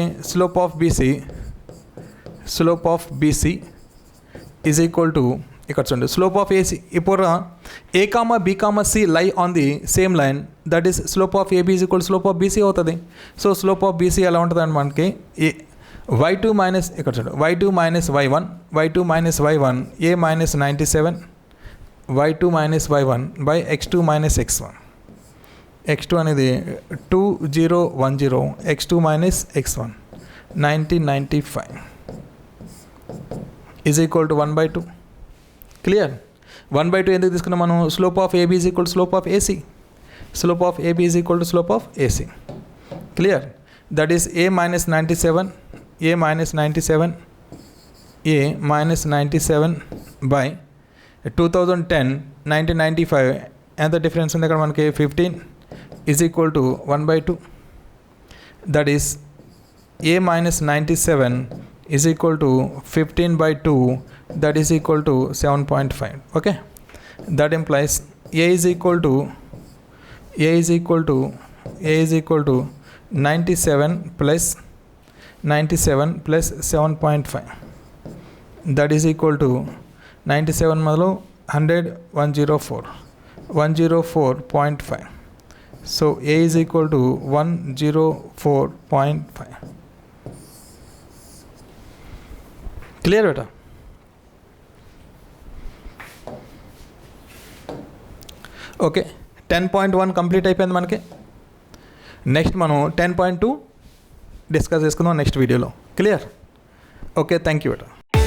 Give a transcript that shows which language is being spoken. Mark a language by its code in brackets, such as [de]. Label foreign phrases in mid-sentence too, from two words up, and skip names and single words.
[en] slope of BC is equal to [te] ఇక్కడ చూడండి [en] slope of AC. [te] ఇప్పుడు [en] A comma B comma C lie on the same line, that is slope of AB is equal slope of BC అవుతుంది. so slope of BC [te] ఎలా ఉంటుంది అని మనకి [en] y2 minus [te] ఇక్కడ చూడండి [en] y2 minus y1 a minus 97 y2 minus y1 by x2 minus x1. x2 అనేది 2010 x2 minus x1 9095 is equal to 1 by 2. [te] క్లియర్? 1 by 2 ఎందుకు తీసుకున్నాం మనం? [en] slope of AB is equal slope of AC. slope of AB is equal to slope of AC. [te] క్లియర్? [en] that is a minus 97 by 2010 1995 [te] ఎంత డిఫరెన్స్ ఉంది ఇక్కడ మనకి [en] 15 is equal to 1 by 2. that is a minus 97 is equal to 15 by 2, that is equal to 7.5. okay, that implies a is equal to 97 plus 7.5, that is equal to 97 मतलब 100 104.5. so a is equal to 104.5. clear beta? [te] ఓకే, 10.1 కంప్లీట్ అయిపోయింది మనకి. నెక్స్ట్ మనం 10.2 డిస్కస్ చేసుకుందాం నెక్స్ట్ వీడియోలో. క్లియర్? ఓకే, [en] thank you [te] బేటా.